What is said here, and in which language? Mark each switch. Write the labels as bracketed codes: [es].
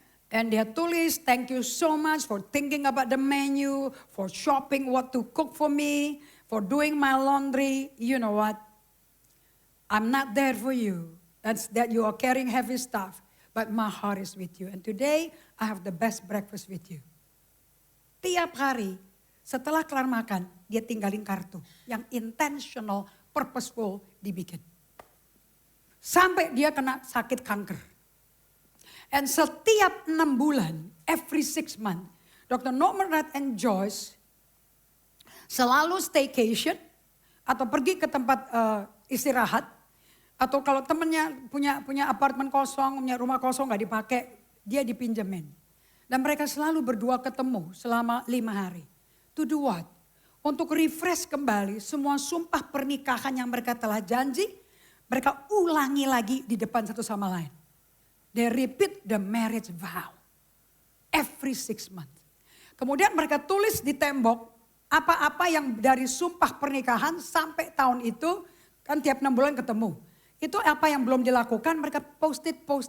[en] And [id] dia tulis, [en] "Thank you so much for thinking about the menu. For shopping what to cook for me. For doing my laundry. You know what? I'm not there for you. That's that you are carrying heavy stuff. But my heart is with you. And today I have the best breakfast with you." [id] Tiap hari setelah kelar makan dia tinggalin kartu. Yang intentional, purposeful dibikin. Sampai dia kena sakit kanker. And setiap 6 bulan, [en] every 6 months, [id] Dr. Norman Red and Joyce selalu staycation atau pergi ke tempat istirahat. Atau kalau temennya punya apartemen kosong, punya rumah kosong gak dipakai, dia dipinjemin. Dan mereka selalu berdua ketemu selama 5 hari. [en] To do what? [id] Untuk refresh kembali semua sumpah pernikahan yang mereka telah janji, mereka ulangi lagi di depan satu sama lain. [en] They repeat the marriage vow every 6 months. [id] Kemudian mereka tulis di tembok apa-apa yang dari sumpah pernikahan sampai tahun itu, kan tiap 6 bulan ketemu. Itu apa yang belum dilakukan, mereka post it.